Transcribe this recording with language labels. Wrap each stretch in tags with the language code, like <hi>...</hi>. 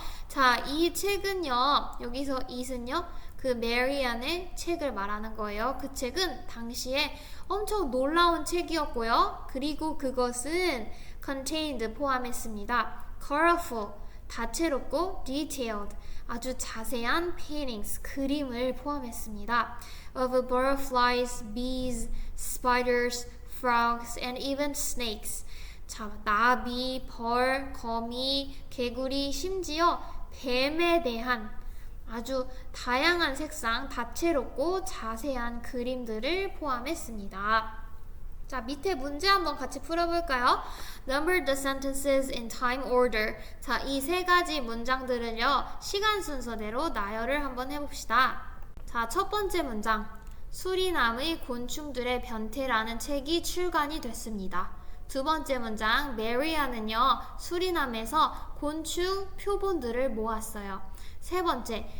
<ko>자, 이 책은요, 여기서 it은요, 그 메리안의 책을 말하는 거예요. 그 책은 당시에 엄청 놀라운 책이었고요. 그리고 그것은 contained, 포함했습니다. colorful, 다채롭고 detailed, 아주 자세한 paintings, 그림을 포함했습니다.</ko> <en>of butterflies, bees, spiders, frogs, and even snakes.</en> <ko>자, 나비, 벌, 거미, 개구리, 심지어 뱀에 대한 아주 다양한 색상, 다채롭고 자세한 그림들을 포함했습니다. 자, 밑에 문제 한번 같이 풀어볼까요?</ko> <en>Number the sentences in time order.</en> <ko>자, 이 세 가지 문장들은요, 시간 순서대로 나열을 한번 해봅시다. 자, 첫 번째 문장. 수리남의 곤충들의 변태라는 책이 출간이 됐습니다. 두 번째 문장. 메리안은요, 수리남에서 곤충 표본들을 모았어요. 세 번째.</ko>